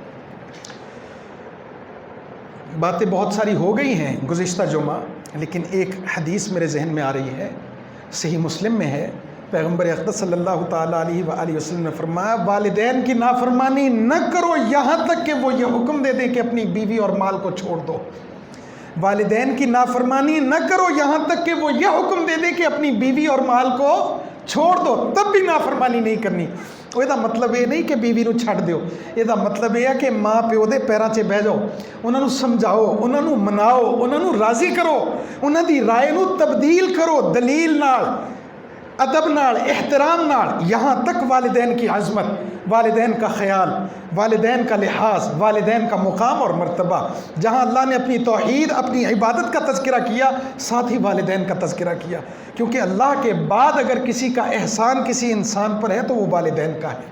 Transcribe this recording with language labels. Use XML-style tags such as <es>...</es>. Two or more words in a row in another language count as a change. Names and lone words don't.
<ur>باتیں بہت ساری ہو گئی ہیں گزشتہ جمعہ، لیکن ایک حدیث میرے ذہن میں آ رہی ہے، صحیح مسلم میں ہے، پیغمبر اقدس صلی اللہ تعالیٰ علیہ وآلہ وسلم نے فرمایا والدین کی نافرمانی نہ کرو یہاں تک کہ وہ یہ حکم دے دیں کہ اپنی بیوی اور مال کو چھوڑ دو. والدین کی نافرمانی نہ کرو یہاں تک کہ وہ یہ حکم دے دیں کہ اپنی بیوی اور مال کو چھوڑ دو, تب بھی نافرمانی نہیں کرنی.</ur> <pa>وہ یہ مطلب یہ نہیں کہ بیوی نو چھڑ دیو, یہ مطلب یہ ہے کہ ماں پیو دے پیراں 'چ بہ جاؤ, انہاں نو سمجھاؤ, انہاں نو مناؤ, انہاں نو راضی کرو, انہاں دی رائے نو تبدیل کرو دلیل نال, ادب نال, احترام نال.</pa> <ur>یہاں تک والدین کی عظمت, والدین کا خیال, والدین کا لحاظ, والدین کا مقام اور مرتبہ. جہاں اللہ نے اپنی توحید, اپنی عبادت کا تذکرہ کیا, ساتھ ہی والدین کا تذکرہ کیا, کیونکہ اللہ کے بعد اگر کسی کا احسان کسی انسان پر ہے تو وہ والدین کا ہے.</ur>